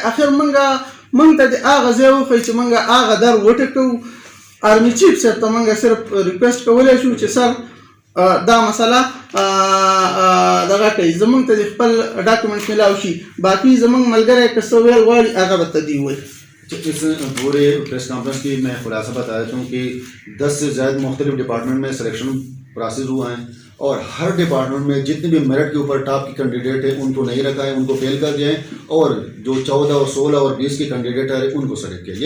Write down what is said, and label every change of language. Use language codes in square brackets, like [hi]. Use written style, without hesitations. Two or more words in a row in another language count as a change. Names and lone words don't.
[ps] اخر موږ ته د هغه ځای وښیي چې موږ هغه در وټکوو. [en] army chief [ps] صاحب ته موږ صرف ریکویسټ کولی شو چې سر دا مسله دغه کوي، زموږ ته د خپل ډاکومنټ میلاو شي. باقي زموږ ملګری که څه ویل غواړي هغه به ته دی وایي. [ur] اس پورے پریس کانفرنس کی میں خلاصہ بتا دیتا ہوں کہ 10 سے زائد مختلف ڈپارٹمنٹ میں [en] selection process [ur] ہوا ہے اور ہر ڈپارٹمنٹ میں جتنے بھی میرٹ کے اوپر ٹاپ کی کینڈیڈیٹ ہیں ان کو نہیں رکھا ہے، ان کو فیل کر دیا ہے اور جو 14 اور 16 اور 20 کے کینڈیڈیٹ ہیں ان کو سلیکٹ کیا.